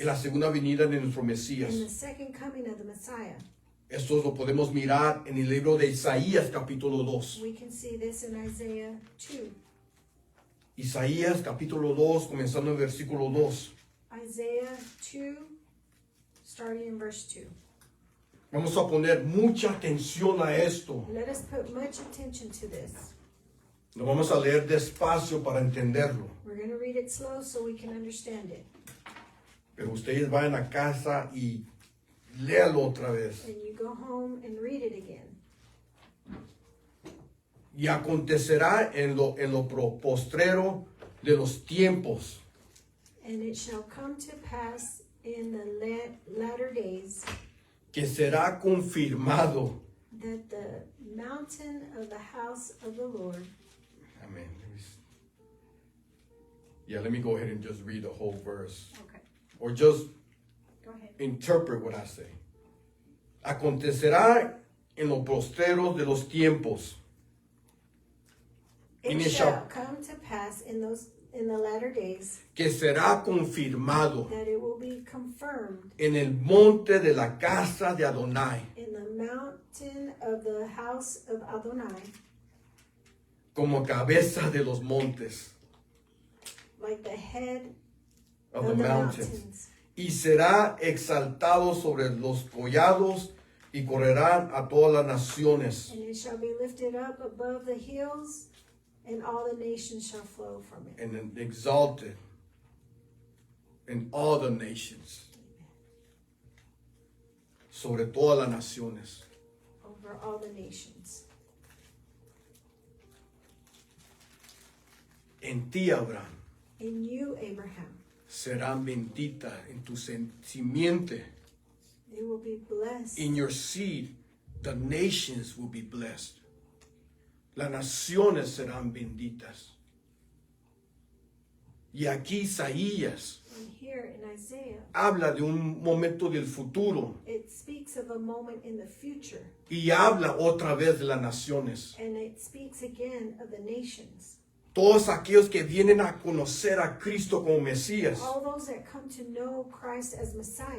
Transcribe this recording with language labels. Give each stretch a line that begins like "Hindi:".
Spanish: en la segunda venida de nuestro
English: in the
Spanish: Mesías.
English: second coming of the Messiah.
Spanish: Esto lo podemos mirar en el libro de Isaías capítulo 2.
English: We can see this in Isaiah 2.
Spanish: Isaías capítulo 2, comenzando en versículo 2.
English: Isaiah 2, starting in verse 2.
Spanish: Vamos a poner mucha atención a esto.
English: Let us put much attention to this.
Spanish: Lo vamos a leer despacio para entenderlo.
English: We're going to read it slow so we can understand it.
Spanish: Pero ustedes vayan a casa y léalo otra vez.
English: And you go home and read it again.
Spanish: Y acontecerá en lo postrero de los tiempos
English: And it shall come to pass in the latter days
Spanish: que será confirmado.
English: that the mountain of the house of the Lord. Amen. Yeah, let me go ahead and just read the whole verse. Okay, Or just go ahead. interpret what I say.
Spanish: Acontecerá en los postreros de los tiempos.
English: It it shall come to pass in the latter days
Spanish: Que será confirmado
English: that it will be confirmed
Spanish: en el monte de la casa de Adonai
English: in the mountain of the house of Adonai,
Spanish: como cabeza de los montes
English: like the head of of the the mountains. mountains.
Spanish: Y será exaltado sobre los collados y correrán a todas las naciones.
English: And it shall be lifted up above the hills, and all the nations shall flow from it. And then exalted in all the nations.
Spanish: Sobre todas las naciones.
English: Over all the nations.
Spanish: En ti, Abraham,
English: In you, Abraham,
Spanish: serán benditas en tu simiente.
English: they will be blessed. In your seed, the nations will be blessed.
Spanish: Las naciones serán benditas. Y aquí Isaías
English: And here in Isaiah,
Spanish: habla de un momento del futuro
English: it speaks of a moment in the future,
Spanish: y habla otra vez de las naciones.
English: and it speaks again of the nations.
Spanish: Todos aquellos que vienen a conocer a Cristo como Mesías.
English: All those that come to know Christ as Messiah.